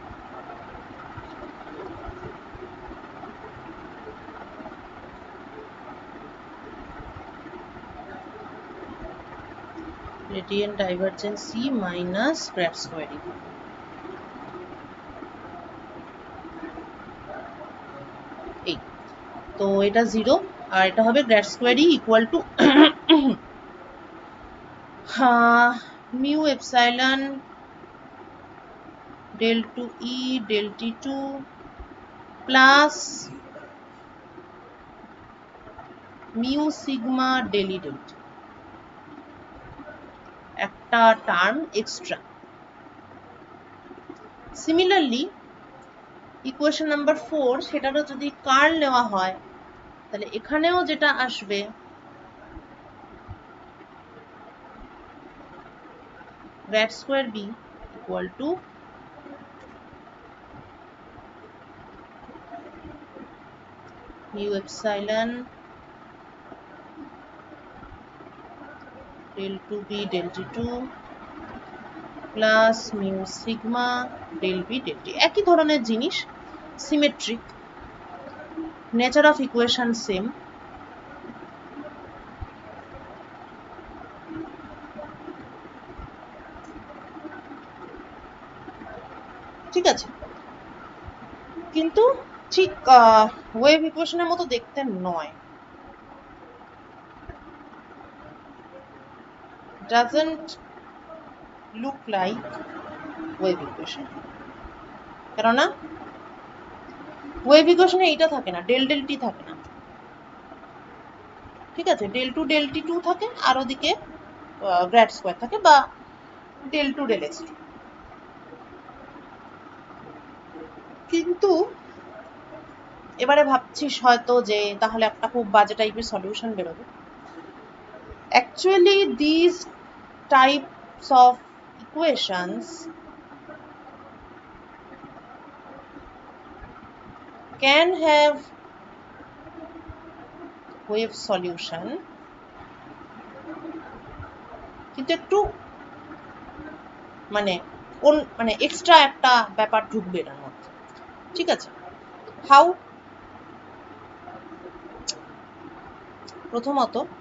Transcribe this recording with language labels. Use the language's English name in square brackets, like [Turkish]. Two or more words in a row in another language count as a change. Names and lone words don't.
[English] gradient divergence C minus grad square E, [Bangla] এই তো এটা 0 আর এটা হবে [English] grad square E equal to mu epsilon del 2 E del T2 plus mu sigma del E del T, [Bangla] একটা টার্ম এক্সট্রা। সিমিলারলি [English] equation number 4 [Bangla] সেটারও যদি কার্ল নেওয়া হয় তাহলে এখানেও যেটা আসবে [English] grad square B equal to mu epsilon del 2B del T2 plus mu sigma del B del T, [Bangla] একই ধরনের জিনিস, [English] symmetric, nature of equation same. [Bangla] ঠিক আছে, কিন্তু ঠিক [English] wave equation [Bangla] মতো দেখতে নয়, [English] doesn't look like wave equation, [Bangla] কেননা [English] wave equation [Bangla] এইটা থাকে না, [English] del del t [Bangla] থাকে না, ঠিক আছে, [English] del 2 del T2 [Bangla] থাকে, আর ওদিকে [English] grad square [Bangla] থাকে বা [English] del 2 del x2। [Bangla] কিন্তু এবারে ভাবছিস হয়তো যে তাহলে একটা খুব বাজে টাইপের সলিউশন বেরোবে। [English] actually this types of equations can have wave solution, [Bangla] কিন্তু একটু মানে কোন মানে এক্সট্রা একটা ব্যাপার ঢুকবে এর মধ্যে, ঠিক আছে। হাউ? প্রথমত